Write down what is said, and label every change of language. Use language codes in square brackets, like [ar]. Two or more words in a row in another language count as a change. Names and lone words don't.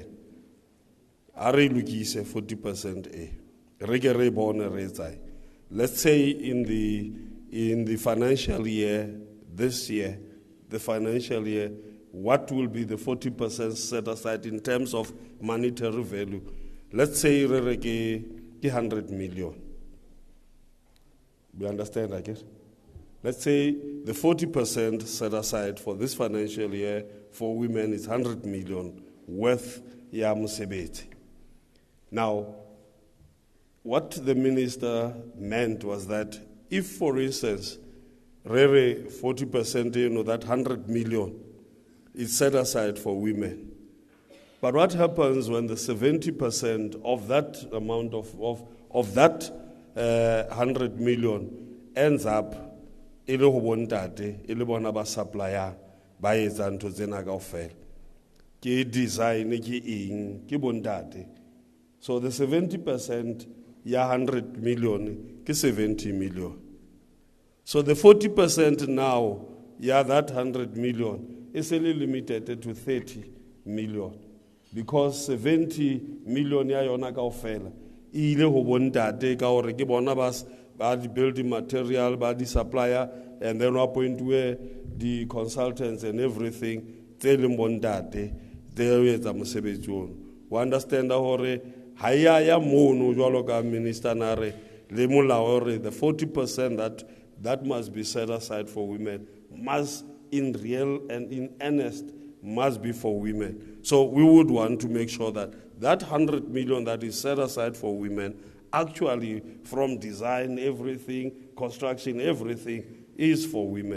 [en] Are looking 40% a. Let's say in the financial year, this year, the financial year, what will be the 40% set aside in terms of monetary value? Let's say [st] re ke [en] 100 million. We understand, I guess? Let's say the 40% set aside for this financial year for women is 100 million worth [st] ya mosebetsi. [en] Now, what the minister meant was that if, for instance, 40%, that 100 million is set aside for women, but what happens when the 70% of that amount of that 100 million ends up [st] ile go bontate ile bona ba supplier ba etsa ntho tsena kaofela ke design ke eng ke bontate, [en] so the [st] 70% ya 100 million ke 70 million, [en] so the [st] 40% now ya [en] that 100 million is only limited to 30 million because 70 million [st] ya yona kaofela ile go bontate ka gore ke bona ba di [en] building material, [st] ba di [en] supplier, and then one point where the consultants and everything [st] tse leng bontate tse etsa mosebetsi ono. [en] We understand [st] hore ha ya mono jwalo ka minister na re le molao hore [en] the 40% that must be set aside for women must in real and in earnest must be for women. So we would want to make sure that 100 million that is set aside for women actually from design, everything, construction, everything is for women.